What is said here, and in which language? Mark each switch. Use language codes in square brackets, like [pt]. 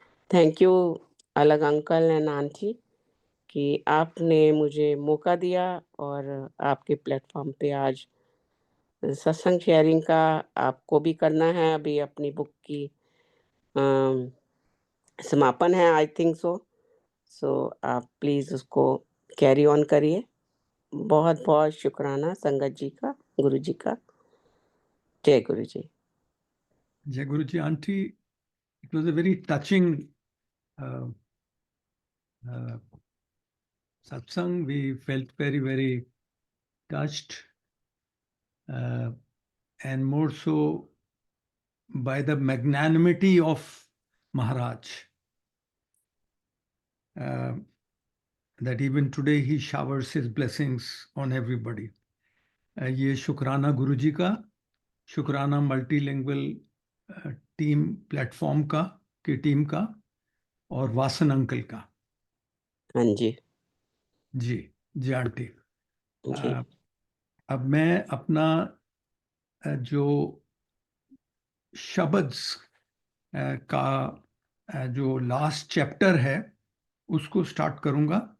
[en] thank you [hi] अलग uncle and aunty कि आपने मुझे मौका दिया और आपके प्लेटफ़ॉर्म पे आज सत्संग शेयरिंग का आपको भी करना है, अभी अपनी बुक की अ, समापन है [en] I think so. [hi] सो आप प्लीज़ उसको कैरी ऑन करिए। बहुत-बहुत शुकराना संगत जी का, गुरु जी का। जय गुरु जी। [en] Jai Guruji Auntie, it was a very touching uh, uh, satsang. We felt very, very touched, uh, and more so by the magnanimity of Maharaj. Uh, that even today he showers his blessings on everybody. [hi] ये शुक्राना गुरुजी का, शुक्राना multilingual team platform का की team का और Vasan uncle का। हाँ जी, जी जी आंटी। जी। अब मैं अपना जो शब्द्स का जो लास्ट चैप्टर है उसको स्टार्ट करूंगा।